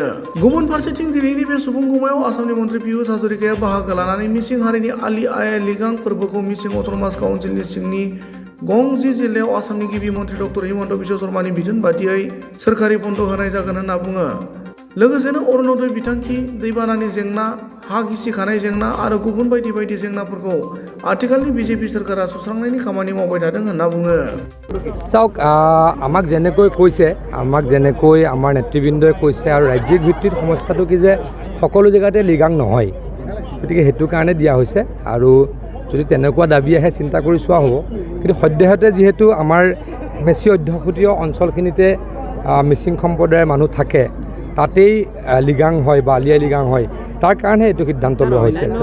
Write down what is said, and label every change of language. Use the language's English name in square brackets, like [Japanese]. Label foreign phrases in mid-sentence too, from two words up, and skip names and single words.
[Bodo] गुबुन फारसेथिं दिनैनि बे सुबुं गमायाव आसामनि मन्त्रि पियुष हाजरिकाया बाहागो लानानै मिसिं हारिनि आलि आइ लिगां फोरबोखौ मिसिं अट'नमास काउन्सिलनि सिंनि गंजी जिल्लायाव आसामनि गिबि मन्त्रि डक्टर हिमन्त बिश्व शर्मानि बिथोन बादियै सोरखारि बन्द होनाय जागोन होनना बुङो। लोगोसेनो अरुणोदय बिथांखि, दैबानानि जेंना, हा गिसिखानाय जेंना आरो गुबुन बायदि बायदि जेंनाफोरखौ आथिखालनि बिजेपि सोरखारा सुस्रांनायनि खामानि मावबाय थादों होनना बुङो। [Assamese] চাওক আমাক যেনেকৈ কৈছে আমাৰ নেতৃবৃন্দই কৈছে আৰু ৰাজ্যিক ভিত্তিত সমস্যাটো কি যে সকলো জেগাতে লিগাং নহয়, গতিকে সেইটো কাৰণে দিয়া হৈছে আৰু যদি তেনেকুৱা দাবী আহে চিন্তা কৰি চোৱা হ'ব। কিন্তু সদ্যহতে যিহেতু আমাৰ মেচি অধ্যুষিত অঞ্চলখিনিতে মিচিং সম্প্ৰদায়ৰ মানুহ থাকে, তাতেই লিগাং হয় বা আলি আই লিগাং হয়, তাৰ কাৰণে এইটো সিদ্ধান্ত লোৱা হৈছে।